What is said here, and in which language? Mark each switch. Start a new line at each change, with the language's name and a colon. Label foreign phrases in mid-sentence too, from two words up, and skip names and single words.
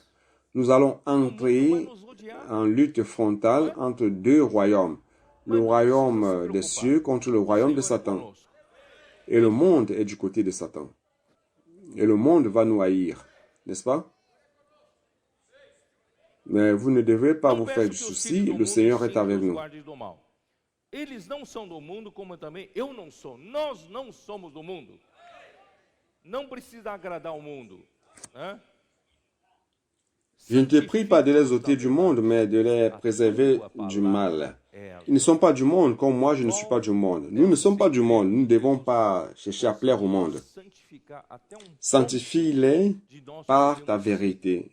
French: Nous allons entrer en lutte frontale entre deux royaumes. Le royaume des cieux contre le royaume de Satan. Et le monde est du côté de Satan. Et le monde va nous haïr, n'est-ce pas? Mais vous ne devez pas vous faire du souci, le Seigneur est avec nous.
Portuguese: Eles não são do mundo, como também eu não sou. Nós não somos do mundo. Não precisa agradar o mundo.
French: Je ne te prie pas de les ôter du monde, mais de les préserver du mal. Ils ne sont pas du monde, comme moi je ne suis pas du monde. Nous ne sommes pas du monde, nous ne devons pas chercher à plaire au monde. Sanctifie-les par ta vérité.